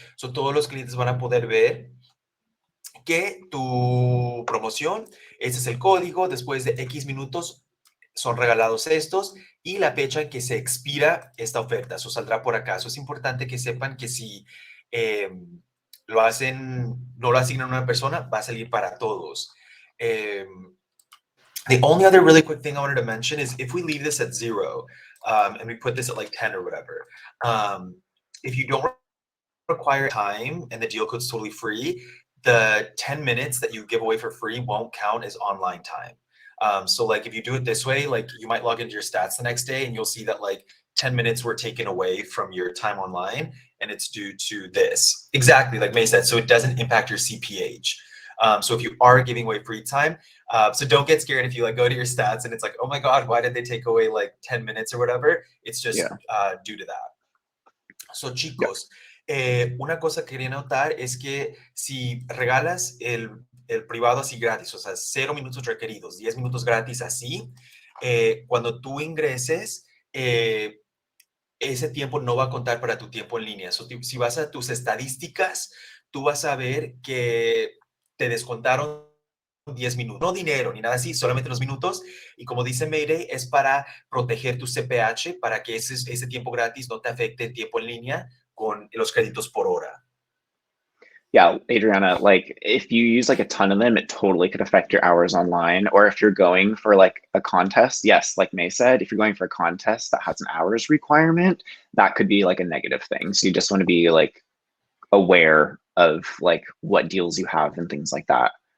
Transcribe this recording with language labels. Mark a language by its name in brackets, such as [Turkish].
[Spanish] So, todos los clientes van a poder ver que tu promoción, ese es el código, después de X minutos son regalados estos y la fecha en que se expira esta oferta. Eso saldrá por acá. Eso es importante que sepan que si lo hacen, no lo asignan a una persona, va a salir para todos. [English] The only other really quick thing I wanted to mention is if we leave this at 0 and we put this at like 10 or whatever, if you don't require time and the deal code's totally free, the 10 minutes that you give away for free won't count as online time. So like if you do it this way, like you might log into your stats the next day and you'll see that like 10 minutes were taken away from your time online and it's due to this. Exactly, like May said, so it doesn't impact your CPH. So if you are giving away free time, so don't get scared if you like go to your stats and it's like, oh my God, why did they take away like 10 minutes or whatever? It's just due to that. [Spanish] So chicos, una cosa que quería notar es que si regalas el privado así gratis, o sea, 0 minutos requeridos, 10 minutos gratis así, cuando tú ingreses, ese tiempo no va a contar para tu tiempo en línea. So, si vas a tus estadísticas, tú vas a ver que te descontaron 10 minutos, no dinero ni nada así, solamente los minutos. Y como dice Mayday, es para proteger tu CPH, para que ese tiempo gratis no te afecte el tiempo en línea con los créditos por hora. [English] Yeah, Adriana, like if you use like a ton of them, it totally could affect your hours online. Or if you're going for like a contest, yes, like May said, if you're going for a contest that has an hours requirement, that could be like a negative thing. So you just want to be like aware of like what deals you have and things like that.